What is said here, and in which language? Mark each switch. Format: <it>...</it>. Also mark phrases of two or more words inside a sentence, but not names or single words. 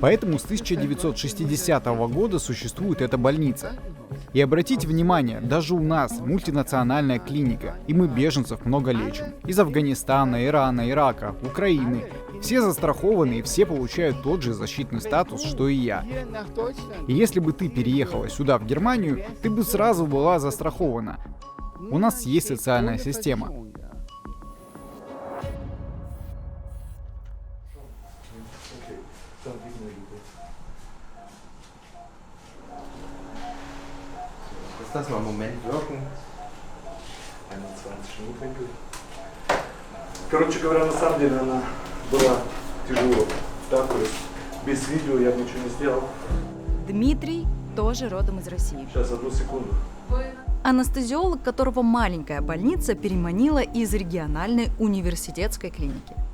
<ru>Поэтому с 1960 года существует эта больница. И обратите внимание, даже у нас мультинациональная клиника, и мы беженцев много лечим. Из Афганистана, Ирана, Ирака, Украины. Все застрахованы и все получают тот же защитный статус, что и я.</ru> <de>Hier nach Deutschland.</de> <ru>И если бы ты переехала сюда, в Германию, ты бы сразу была застрахована. У нас есть социальная система.</ru> <de>Lass mal einen Moment wirken. 21 Schnittwinkel.</de> <ru>Короче говоря, на самом деле она была тяжело. Да, то есть без видео я бы ничего не сделал. Дмитрий тоже родом из России. Сейчас, одну секунду. Анестезиолог, которого маленькая больница переманила из региональной университетской клиники.</ru>